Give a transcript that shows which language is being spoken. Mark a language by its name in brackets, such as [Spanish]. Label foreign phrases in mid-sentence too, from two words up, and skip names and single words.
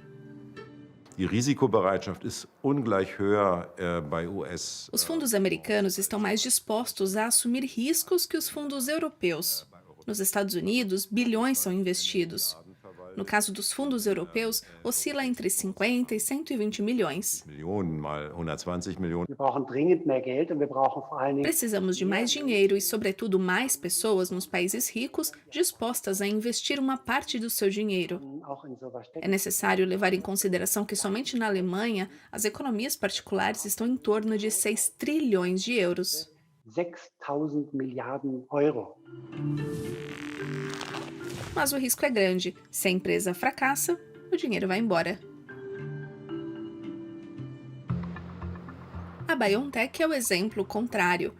[Portuguese] Os fundos americanos estão mais dispostos a assumir riscos que os fundos europeus. Nos Estados Unidos, bilhões são investidos. No caso dos fundos europeus, oscila entre 50 e 120 milhões. [German] Millionen mal 120 Millionen. Wir brauchen dringend mehr Geld und wir brauchen vor allen Dingen [Portuguese] Precisamos de mais dinheiro e, sobretudo, mais pessoas nos países ricos dispostas a investir uma parte do seu dinheiro. [German] auch in sowas [Portuguese] É [German] stecken. [Portuguese] necessário levar em consideração que somente na Alemanha as economias particulares estão em torno de 6 trilhões de euros. [German] 6.000 Milliarden Euro. [Portuguese] Mas o risco é grande. Se a empresa fracassa, o dinheiro vai embora. A BioNTech é o exemplo contrário.